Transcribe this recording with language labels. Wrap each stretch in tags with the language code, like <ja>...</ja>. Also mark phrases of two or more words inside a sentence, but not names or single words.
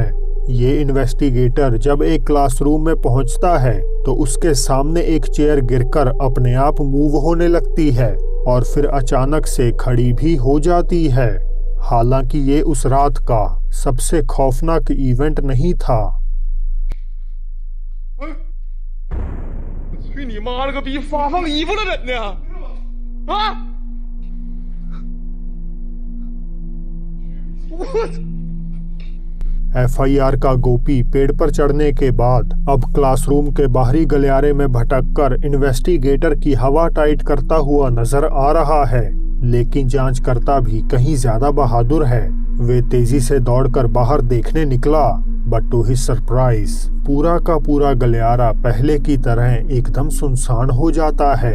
<hi>ये इन्वेस्टिगेटर जब एक क्लासरूम में पहुंचता है तो उसके सामने एक चेयर गिरकर अपने आप मूव होने लगती है और फिर अचानक से खड़ी भी हो जाती है। हालांकि ये उस रात का सबसे खौफनाक इवेंट नहीं था।</hi> <zh>去你妈了个逼！发放衣服了人呢？啊！我</zh> <hi>FIR का गोपी पेड़ पर चढ़ने के बाद अब क्लासरूम के बाहरी गलियारे में भटककर इन्वेस्टिगेटर की हवा टाइट करता हुआ नजर आ रहा है, लेकिन जांचकर्ता भी कहीं ज्यादा बहादुर है। वे तेजी से दौड़कर बाहर देखने निकला,</hi> <en>but to his surprise</en> <hi>पूरा का पूरा गलियारा पहले की तरह एकदम सुनसान हो जाता है।</hi>